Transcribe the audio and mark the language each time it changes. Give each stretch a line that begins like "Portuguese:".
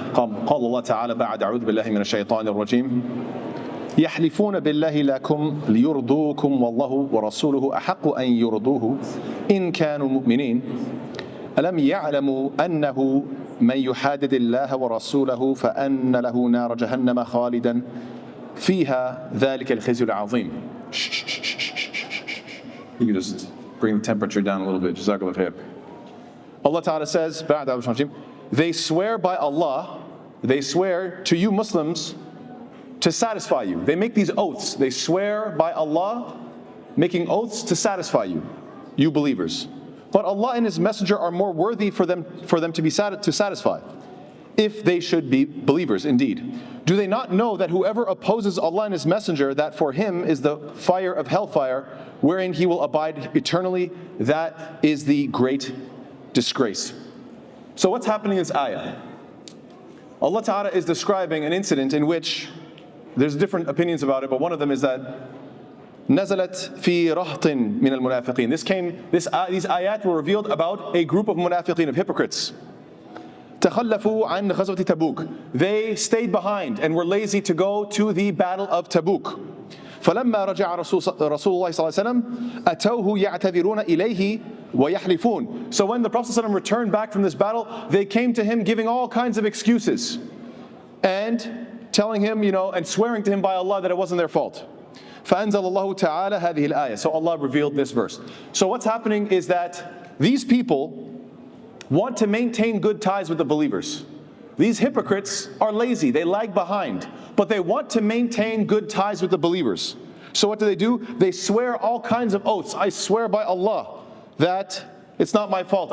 Arabic: قال الله تعالى بعد أعوذ بالله من الشيطان الرجيم يحلفون بالله لكم ليرضوكم والله ورسوله أحق أن يرضوه إن كانوا مؤمنين ألم يعلموا أنه من يحادد الله ورسوله فأن له نار جهنم خالدا فيها ذلك الخزي العظيم.
English: You can just bring the temperature down a little bit. Jazakallah khair. Allah Ta'ala says, they swear by Allah, they swear to you Muslims to satisfy you. They make these oaths. They swear by Allah, making oaths to satisfy you, you believers. But Allah and His Messenger are more worthy for them to be to satisfy, if they should be believers indeed. Do they not know that whoever opposes Allah and His Messenger, that for him is the fire of hellfire, wherein he will abide eternally? That is the great disgrace. So what's happening in this ayah? Allah Ta'ala is describing an incident in which there's different opinions about it, but one of them is that
Arabic: نزلت في رهط من المنافقين.
English: These ayat were revealed about a group of munafiqeen, of hypocrites.
Arabic: تخلفوا عن غزوة تبوك.
English: They stayed behind and were lazy to go to the battle of Tabuk.
Arabic: فلما رجع رسول الله صلى الله عليه وسلم أتوه يعتذرون إليه ويحلفون.
English: So when the Prophet ﷺ returned back from this battle, they came to him giving all kinds of excuses and telling him, and swearing to him by Allah that it wasn't their fault.
Arabic: فأنزل الله تعالى هذه الآية.
English: So Allah revealed this verse. So what's happening is that these people want to maintain good ties with the believers. These hypocrites are lazy, they lag behind, but they want to maintain good ties with the believers. So what do? They swear all kinds of oaths. I swear by Allah that it's not my fault.